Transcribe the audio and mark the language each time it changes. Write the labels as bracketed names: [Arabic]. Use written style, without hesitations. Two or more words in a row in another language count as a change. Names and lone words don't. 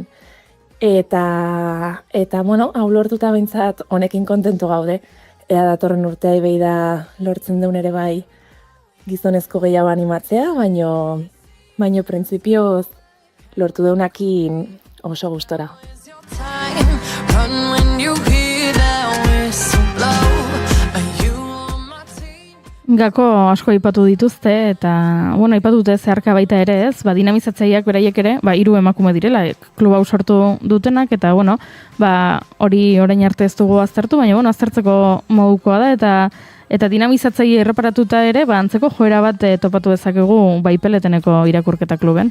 [Basque] Eta hau lortuta behintzat honekin kontentu gaude, ea datorren urtea behi da lortzen duen ere bai gizonezko gehiago animatzea, baino baino printzipioz lortu deunakin oso gustora. [English] Run when you hear that whistle blow. [Basque] Gako asko aipatu dituzte, eta, aipatu dute zeharka baita ere ez, dinamizatzaileak beraiek ere, hiru emakume direla, klub hau sortu dutenak, eta, hori orain arte ez dugu aztertu, baina, aztertzeko modukoa da, eta dinamizatzaile erreparatuta ere, antzeko joera bat topatu dezakegu Peleteneko irakurketa kluben.